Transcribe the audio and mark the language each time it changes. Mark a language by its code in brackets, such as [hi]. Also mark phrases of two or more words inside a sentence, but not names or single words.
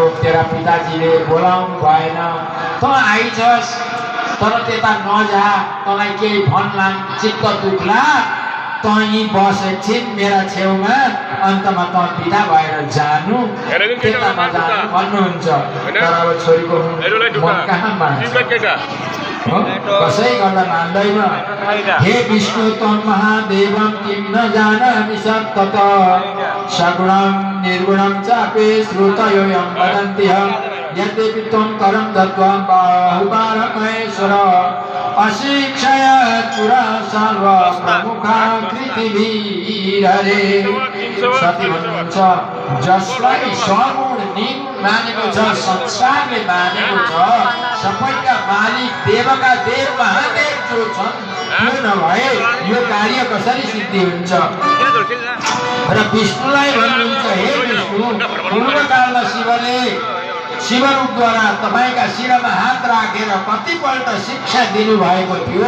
[ne] तेरा पिताजीले बोलाउनु भएन, त आइछस् तर त्यता नजा, तँलाई केही भन्ला चित्त दुख्ला, तँ यहीँ बस एकछिन मेरा छेउमा, अन्तमा तँ बिदा भएर जानु, त्यता नजानु भन्नुहुन्छ। तर अब छोरीको मन कहाँ मान्छ, कसै गर्दा मान्दैन। [sa] हे विष्णु त्वं महादेवं किं न जानामि सत्तत सगुणं निर्गुणं चापि श्रुतयोऽयं वदन्ति यद्यपि त्वं करं दत्त्वा बाहुपारमहेश्वर अशिक्षया पुरा सर्व प्रमुखाकृतिभिररे। [ne] सती भन्नुहुन्छ जसलाई सगुण निर्गुण मानेको छ, संसारले मानेको छ, सबैका मालिक देवका देव महादेव जो छन्, त्यो नभए यो कार्य कसरी सिद्धि हुन्छ। र विष्णुलाई भन्नुहुन्छ हे विष्णु, पूर्वकालमा शिवले शिवरूपद्वारा तपाईँका शिरमा हात राखेर कतिपल्ट शिक्षा दिनुभएको थियो।